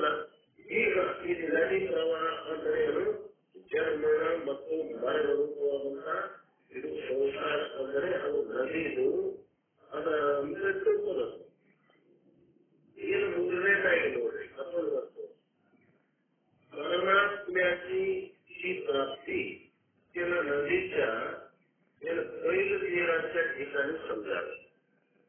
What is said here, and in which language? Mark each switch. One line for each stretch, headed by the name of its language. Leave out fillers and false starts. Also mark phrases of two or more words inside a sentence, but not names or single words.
Kannada: ಈಗ ಈ ನದಿ ಪ್ರವಾಹ ಅಂದ್ರೆ ಏನು? ಜನ್ಮ ಮತ್ತು ಮರಣ ರೂಪವಾದಂತ ಇದು ಸಂಸಾರ ಅಂದರೆ ಅದು ನದಿದು. ಅದರ ಅಂದ್ರೆ ತಿಳ್ಕೋದು ಏನು ಮೂರನೇದಾಗಿ ನೋಡ್ರಿ.
Marathi: ಮತ್ತು परमात्म्याची ही प्राप्ती त्याला नदीच्या पहिल्या तीराच्या ठिकाणी समजावे.